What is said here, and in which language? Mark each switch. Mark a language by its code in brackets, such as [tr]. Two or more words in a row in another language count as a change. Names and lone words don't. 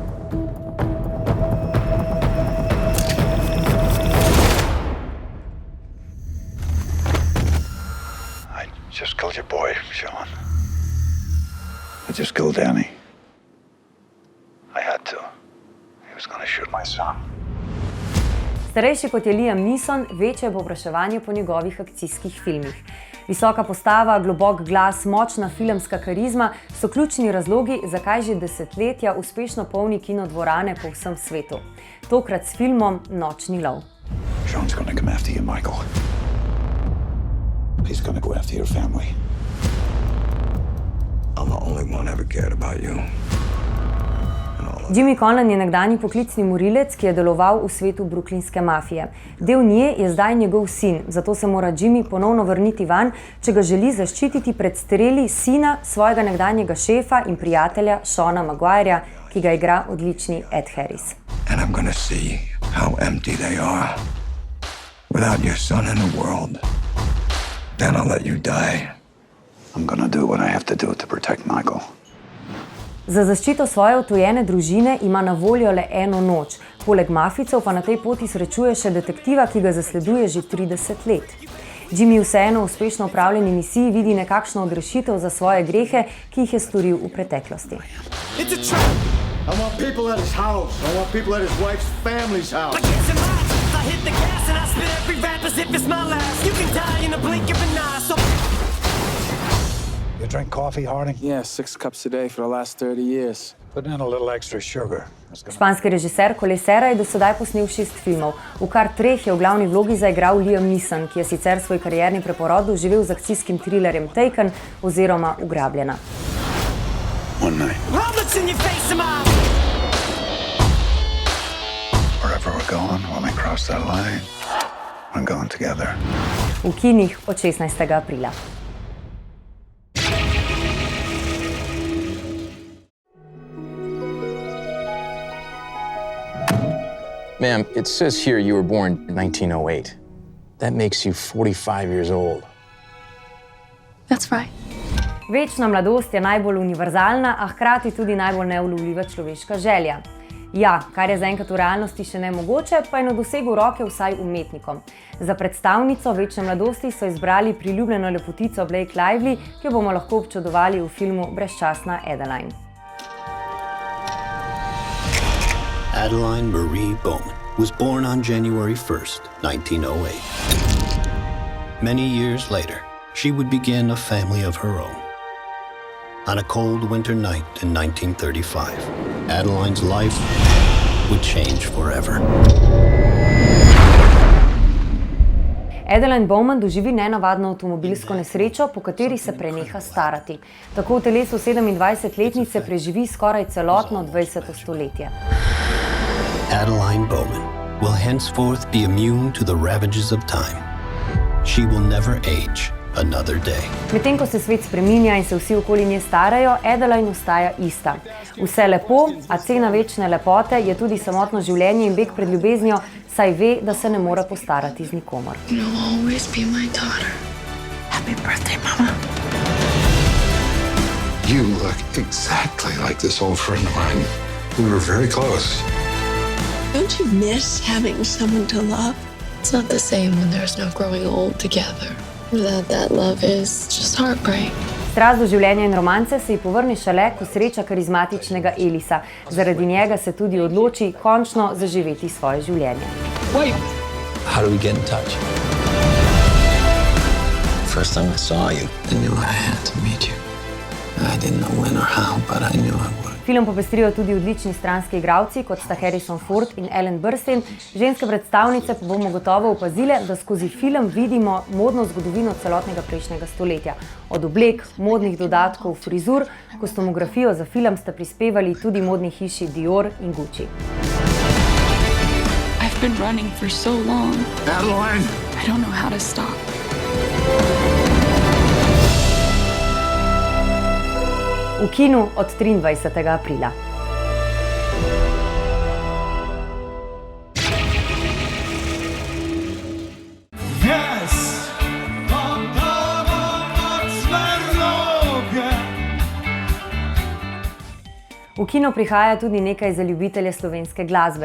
[en] I just killed your boy, Sean. I just killed Danny. I had to. He was gonna shoot my son. [sl] Starejši kot je Liam Neeson, večje je povpraševanje po njegovih akcijskih filmih. Visoka postava, globok glas, močna filmska karizma so ključni razlogi, zakaj že desetletja uspešno polni kinodvorane po vsem svetu. Tokrat s filmom Nočni lov. [en] Sean's gonna come after you, Michael. He's gonna go after your family. I'm the only one ever cared about you. [sl] Jimmy Conlan je nekdanji poklicni morilec, ki je deloval v svetu brooklynske mafije. Del nje je zdaj njegov sin, zato se mora Jimmy ponovno vrniti van, če ga želi zaščititi pred streli sina svojega nekdanjega šefa in prijatelja Seana Maguirea, ki ga igra odlični Ed Harris. [en] And I'm gonna see how empty they are. Without your son in the world, then I'll let you die. I'm gonna do what I have to do to protect Michael. [sl] Za zaščito svoje odtujene družine ima na voljo le eno noč. Poleg mafijcev pa na tej poti srečuje še detektiva, ki ga zasleduje že 30 let. Jimmy vseeno v uspešno opravljeni misiji vidi nekakšno odrešitev za svoje grehe, ki jih je storil v preteklosti. [en] I want people at his house. I want people at his wife's family's house. I hit the gas and I spit every rap as if it's my last. You can die in a blink of an eye. So You drink coffee, Harding? Yeah, 6 cups a day for the last 30 years. Put in a little extra sugar. [sl] Španski režiser Colesera je do sedaj posnel 6 filmov. V kar 3 je v glavni vlogi zaigral Liam Neeson, ki je sicer svoj karierni preporod doživel z akcijskim thrillerjem Taken oziroma Ugrabljena. [en] One night. Wherever we're going, when we cross that line, we're going together. [sl] V kinih od 16. aprila. [en] Ma'am, it says here you were born in 1908. That makes you 45 years old. That's right. [sl] Večna mladost je najbolj univerzalna, a hkrati tudi najbolj neulovljiva človeška želja. Ja, kar je zaenkrat v realnosti še nemogoče, pa je na dosegu roke vsaj umetnikom. Za predstavnico večne mladosti so izbrali priljubljeno lepotico Blake Lively, ki jo bomo lahko občudovali v filmu Brezčasna Adeline. [en] Adeline Marie Bowman was born on January 1st, 1908. Many years later, she would begin a family of her own. On a cold winter night in 1935, Adeline's life would change forever. [sl] Adeline Bowman doživi nenavadno avtomobilsko nesrečo, po kateri se preneha starati. Tako v telesu 27-letnice preživi skoraj celotno 20. stoletje. [en] Adeline Bowman will henceforth be immune to the ravages of time. She will never age another day. [sl] Medtem ko se svet spreminja in se vsi okoli nje starajo, Adeline ostaja ista. Vse lepo, a cena večne lepote je tudi samotno življenje in beg pred ljubeznijo, saj ve, da se ne more postarati z nikomor. [en] You'll always be my daughter. Happy birthday, Mama. You look exactly like this old friend of mine. We were very close. Don't you miss having someone to love? It's not the same when there's no growing old together. Without that love is just heartbreak. [sl] Strast do življenja in romance se ji povrne šele, ko sreča karizmatičnega Elisa. Zaradi njega se tudi odloči končno zaživeti svoje življenje. [en] Wait! How do we get in touch? first time I saw you, I knew I had to meet you. I didn't know when or how, but I knew I would. [sl] Film popestrijo tudi odlični stranski igralci, kot sta Harrison Ford in Ellen Burstyn. Ženske predstavnice pa bomo gotovo opazile, da skozi film vidimo modno zgodovino celotnega prejšnjega stoletja. Od oblek, modnih dodatkov, frizur, kostumografijo za film sta prispevali tudi modni hiši Dior in Gucci. [en] I've been running for so long. Adeline! I don't know how to stop. [sl] V kinu od 23. aprila. V kino prihaja tudi nekaj za ljubitelje slovenske glasbe.